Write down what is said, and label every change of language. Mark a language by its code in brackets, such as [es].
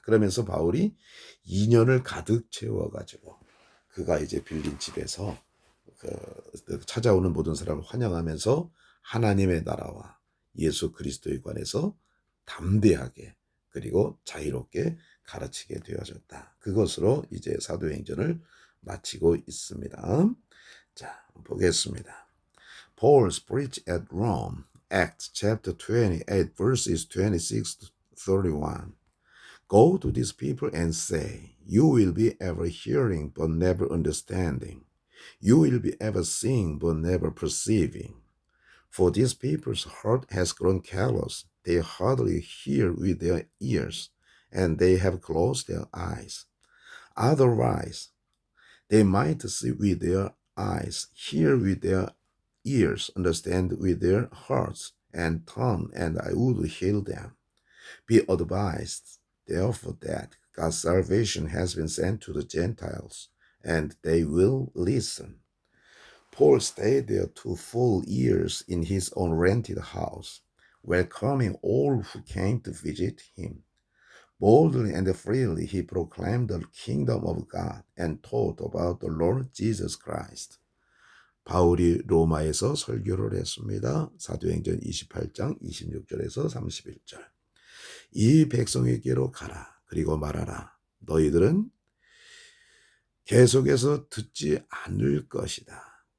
[ko] 그러면서 바울이 2년을 가득 채워가지고 그가 이제 빌린 집에서 찾아오는 모든 사람을 환영하면서 하나님의 나라와 예수 그리스도에 관해서 담대하게 그리고 자유롭게 가르치게 되어졌다. 그것으로 이제 사도행전을 마치고 있습니다. 자, 보겠습니다. [en] Paul's preach at Rome, Acts chapter 28, verses 26 to 31. Go to these people and say, you will be ever hearing but never understanding. You will be ever seeing but never perceiving. For these people's heart has grown callous. They hardly hear with their ears, and they have closed their eyes. Otherwise, they might see with their eyes, hear with their ears, understand with their hearts, and turn, and I would heal them. Be advised, therefore, that God's salvation has been sent to the Gentiles, and they will listen. Paul stayed there 2 full years in his own rented house, welcoming all who came to visit him. Boldly and freely he proclaimed the kingdom of God and taught about the Lord Jesus Christ. [ko] 바울이 로마에서 설교를 했습니다. 사도행전 28장 26절에서 31절. 이 백성에게로 가라. 그리고 말하라. 너희들은 계속해서 듣지 않을 것이다.